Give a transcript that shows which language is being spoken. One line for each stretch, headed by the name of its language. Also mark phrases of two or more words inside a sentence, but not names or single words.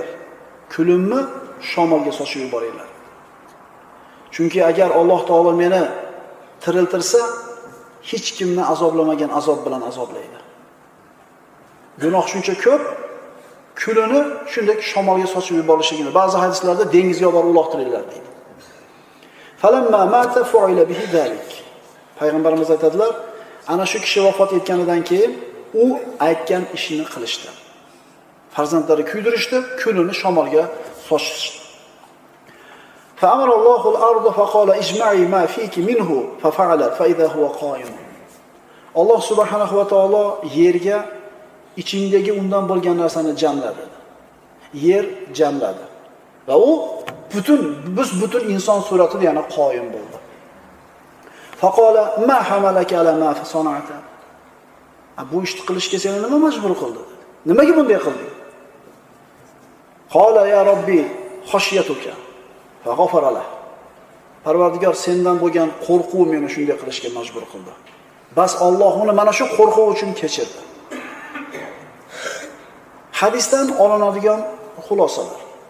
Uzbek: Kulimni shamolga sochib yuboringlar. Chunki agar Alloh taolo meni tiriltirsa, hech kimni azoblamagan azob bilan azoblaydi. Gunoh shuncha ko'p, kulini shunday shamolga sochib yuborishligini ba'zi hadislarda dengizga olib uloqtiringlar deydi.
Arabic: فلما مات فعل به ذلك.
Uzbek: Payg'ambarimiz aytadilar, ana shu kishi vafot etganidan keyin u aytgan ishini qilishdi. Farzandlari kuydirishdi, kulini shamolga sochishdi.
Arabic: فأمر الله الأرض فقال اجمعي ما فيك منه ففعلت فإذا هو قائم.
Uzbek: Alloh
Arabic: سبحانه وتعالى
Uzbek: yerga ichingdagi undan bo'lgan narsani jamladi. Yer jamladi. Va u butun inson suratida yana qoyim bo'ldi.
Arabic: فقال ما حملك على ما صنعت.
Uzbek: Bu ishni qilishga seni nima majbur qildi? Nimaga bunday qilding?
Arabic: قال يا رب خشيتك. Fag'afaralah.
Uzbek: Parvardigor sendan bo'lgan qo'rquv meni shunday qilishga majbur qildi. Bas Alloh uni mana shu qo'rquv uchun kechirdi. Hadisdan olinadigan xulosalar.